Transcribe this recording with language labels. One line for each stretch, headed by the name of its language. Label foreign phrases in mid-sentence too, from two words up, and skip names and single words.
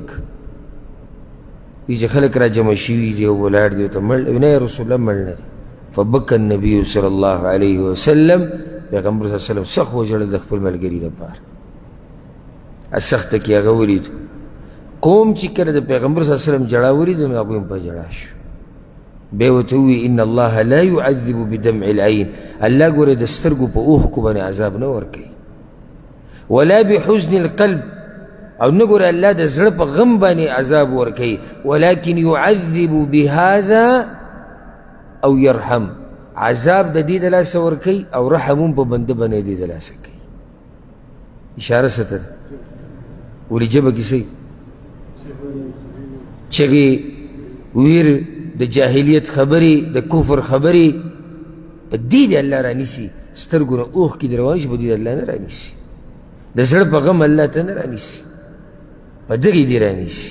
Pashto: وی چې خلک راجمع شوي دي او ولاړ دي ورته مړ، وی نه
Arabic: یا رسول الله
Pashto: مړ نه دی.
Arabic: فبکى النبي صلی الله علیه وسلم، پیغمبر صلی الله علیه وسلم
Pashto: سخت وژړل د خپل ملګري دپاره. سخته کې هغه ولید قوم چې کله د پیغمبر
Arabic: صلی الله علیه وسلم
Pashto: جړا ولید نو هغوی هم په جړا شو. بیا ورته ووایي
Arabic: ان الله لا يعذب بدمع العين،
Pashto: الله ګوره د سترګو په اوښکو باندې عذاب نه ورکوي،
Arabic: ولا بحزن القلب،
Pashto: او نه ګوره الله د زړه په غم باندې عذاب ورکوي،
Arabic: ولكن يعذب بهذا او يرحم،
Pashto: عذاب د دې د لاسه ورکوي او رحم هم په بنده باندې دې د لاسه کوي. اشاره څه ته ده؟ ولې ژبه کې څه چغې ویر د جاهلیت خبرې د کفر خبرې په دې د الله رانیسي، سترګو نه اوښکې دې روانې شي په دې د الله نه رانیسي، د زړه په غم الله ته نه رانیسي، په دغې دې رانیسي.